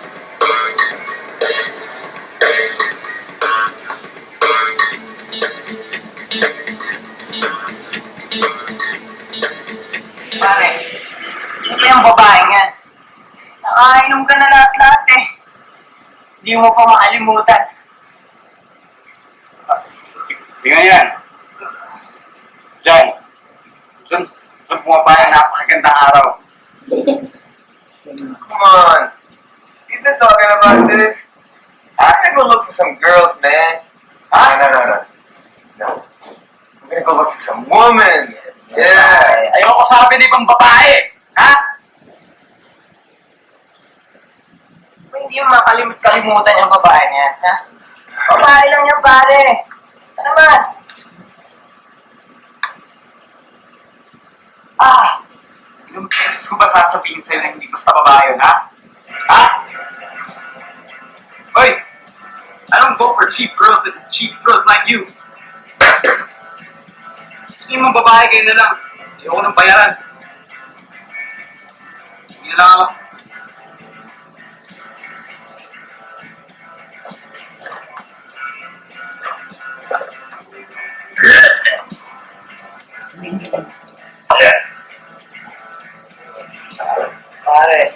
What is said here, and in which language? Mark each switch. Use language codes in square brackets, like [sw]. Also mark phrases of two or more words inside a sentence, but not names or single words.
[tl] Pare, hindi yung babaeng yan. Nakainom ka na lahat-lahat eh. Hindi mo pa makalimutan. Tingnan yan. Diyan. Saan pumapayang napakagandang araw? [en] Come on. You've been talking about this. I'm gonna go look for some girls, man. Huh? No. I'm gonna go look for some woman. Yeah. [tl] Ayoko sabi ni ibang babae. Ha? Hindi mo makalimut-kalimutan yung babae niya, ha? Babae lang yan, pare. Ano naman? Ilang beses ko ba sasabihin sa'yo na hindi basta babae yun, ha? Ha? Hoy! [en] I don't go for cheap girls like you. [tl] Hindi mo babae kayo na lang. Ayoko ng bayaran. Hindi na lang ako. Pare.